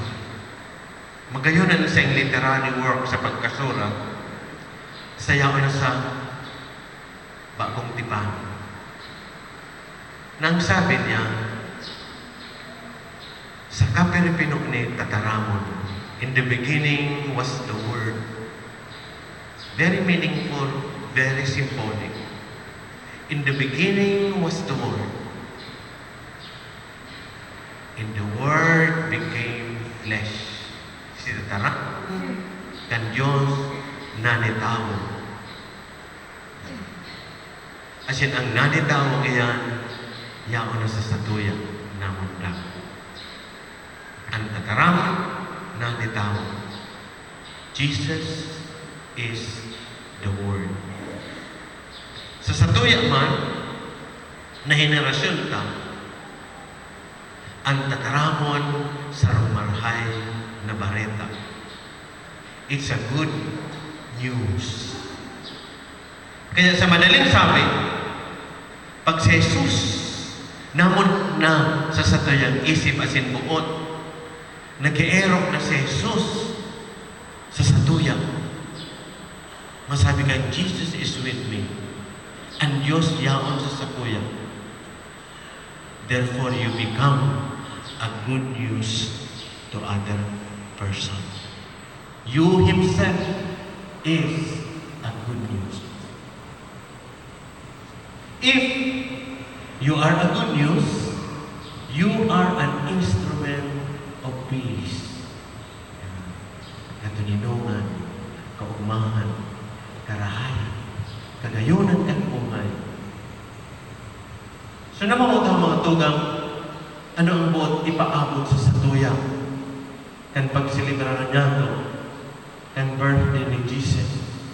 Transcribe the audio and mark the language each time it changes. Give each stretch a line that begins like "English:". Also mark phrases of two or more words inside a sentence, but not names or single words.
Bikol: Magayon na sa literary work sa pagkasurat, sayaw na sa Bagong Tipan. Nang sabi niya, sa kapiripinok ni Tataramon,
English: in the beginning was the Word. Very meaningful, very symbolic. In the beginning was the Word. And the Word became flesh.
Bikol: Si Tataramon, kan Diyos nanitawo. Asin ang nanitawo iyan, yaon na sa satuya na mundag. Ang Tataramon, nanitawo.
English: Jesus is the Word.
Bikol: Sa satuya man, na henerasyon ta, ang Tataramon sa rumarhay na bareta.
English: It's a good news.
Filipino: Kaya sa madaling sabi,
Bikol: pag si Jesus namon na sa satuyang isip asin buot, nag-ierok na si Jesus sa satuya. Masabi ka,
English: Jesus is with me.
Bikol: And Diyos yaon sa sakuya.
English: Therefore, you become a good news to other person. You himself is a good news. If you are a good news, you are an instrument of peace.
Bikol: Katuninungan, kaugmahan, karahayan, kagayunan kang buhay. So naman ang mga tugang, ano ang buot ipaabot sa satuya? Kan pagsilibra niya ito, kan birthday ni Jesus.